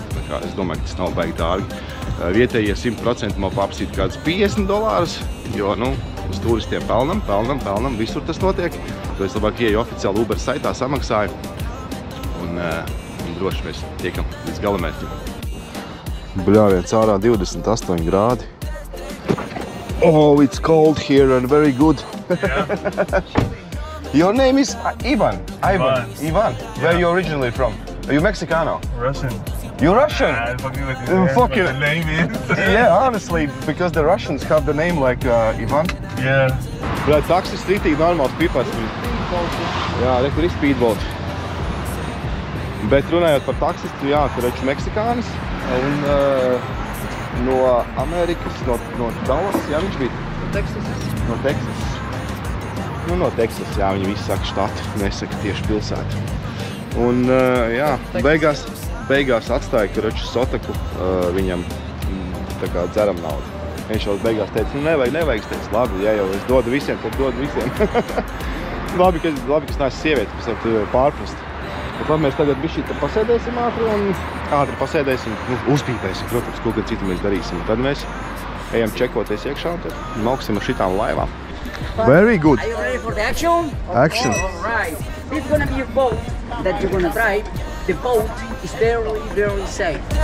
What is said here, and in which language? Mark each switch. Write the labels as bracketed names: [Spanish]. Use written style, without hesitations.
[Latvian] Tā kā es domāju, ka tas nav baigi dārgi. Vietējie 100% man paprasīt kādus $50, jo, uz turistiem pelnam, visur tas notiek. To es labāk ieju oficiāli Uber saitā, samaksāju un droši mēs tiekam līdz galamērķim. Bļāviens ārā 28 grādi. [English] Oh, it's cold here and very good. Yeah. Your name is Ivan. Ivan. Where are you originally from? Are you Mexicano? Russian. You're Russian? Fucking with you. Fucking the name is. Yeah, honestly, because the Russians have the name like Ivan. Yeah. [Latvian] Bļā, taksis rītīgi normāls pipars. Jā, tur ir speedboat. Bet runājot par taksistu, jā, tur ir Meksikānis un no Amerikas, no Dallas, jā, viņš bija? No Teksasas. No Teksasas. No Teksasas, jā, viņi visi saka štatu, nesaka tieši pilsētu. Un, jā, beigās atstāja, karoči, Sotaku viņam tā kā dzeram naudu. Viņš jau beigās teica, nevajag, es teicu, labi, ja jau es dodu visiem, tad dodu visiem. labi, ka es neesmu sievieti, kas var tevi pārprast. Bet labi, mēs tagad bišķīt pasēdēsim ātri pasēdēsim, uzpīpēsim, protams, ko citu mēs darīsim. Tad mēs ejam čekoties iekšā un tad mauksim ar šitām laivām. [English] Very good. Are you ready for the action? Action. All right. This is going to be your boat that you're going to drive. The boat is very, very safe.